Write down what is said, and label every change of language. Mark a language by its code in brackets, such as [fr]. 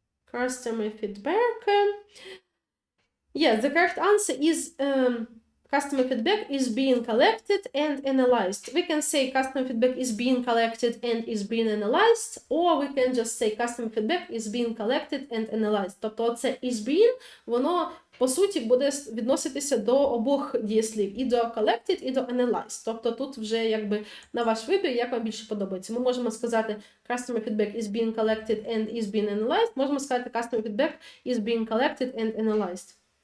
[en] Customer feedback. Yes, the correct answer is customer feedback is being collected and analyzed. We can say customer feedback is being collected and is being analyzed, or we can just say customer feedback is being collected and analyzed. [uk] Тобто це is being, воно по суті буде відноситися до обох дієслів, і до collected, і до analyzed. Тобто тут вже якби на ваш вибір, як вам більше подобається. Ми можемо сказати [en] customer feedback is being collected and is being analyzed, [uk] можемо сказати [en] customer feedback is being collected and analyzed.